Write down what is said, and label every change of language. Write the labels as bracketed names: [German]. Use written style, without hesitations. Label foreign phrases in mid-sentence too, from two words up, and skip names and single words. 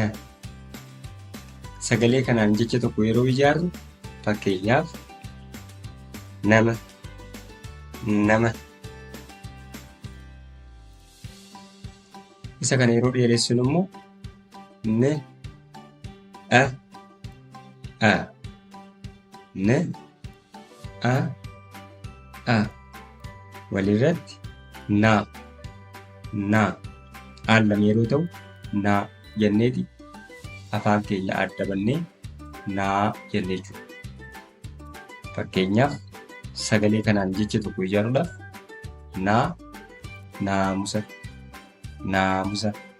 [Oromo] Sagalee kanaan jecha tokko yeroo ijaarru fakkeenyaaf nama. Isa kana yeroo dheeressinu immoo a, n, a. Walirratti naa, aan lama yeroo ta'u naa jenneeti afaan keenya adda bannee naa jennee jechuudha. Fakkeenyaaf sagalee kanaan jecha tokko ijaaruudhaaf naa, naamusa, naamusa.